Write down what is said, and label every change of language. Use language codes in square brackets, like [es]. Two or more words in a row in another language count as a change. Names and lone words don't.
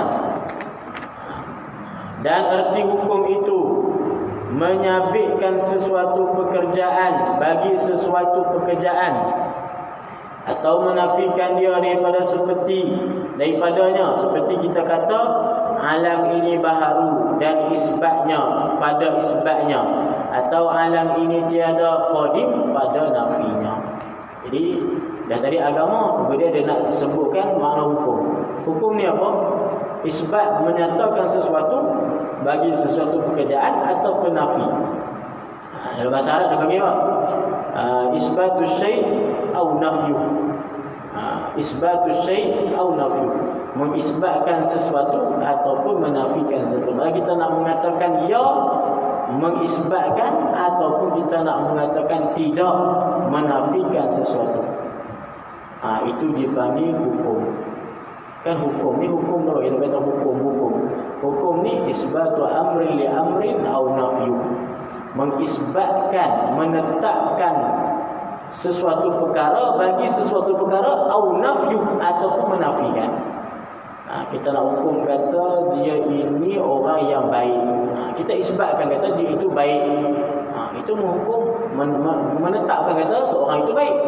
[ms] Dan arti hukum itu menyabitkan sesuatu pekerjaan bagi sesuatu pekerjaan atau menafikan dia daripadanya seperti kita kata alam ini baharu dan isbatnya pada isbatnya, atau alam ini tiada qadim pada nafinya. Jadi dah tadi agama, kemudian dia nak sebutkan makna hukum. Hukum ni apa? Isbat menyatakan sesuatu bagi sesuatu pekerjaan atau penafi. Dalam bahasa Arab dia panggil apa? [ar] إثبات شيء أو نفي. إثبات شيء أو نفي. [ms] Mengisbatkan sesuatu ataupun menafikan sesuatu. Kalau kita nak mengatakan ya, mengisbatkan, ataupun kita nak mengatakan tidak, menafikan sesuatu. Itu dipanggil hukum. Kan hukum ni hukum tu kita kata hukum. Hukum ni [ar] إثبات أمر لأمر أو نفي. [ms] Mengisbatkan, menetapkan sesuatu perkara bagi sesuatu perkara [ar] أو نفي [ms] ataupun menafikan. Kita nak hukum kata dia ini orang yang baik. Kita isbatkan kata dia itu baik. Itu menghukum, menetapkan kata seorang itu baik.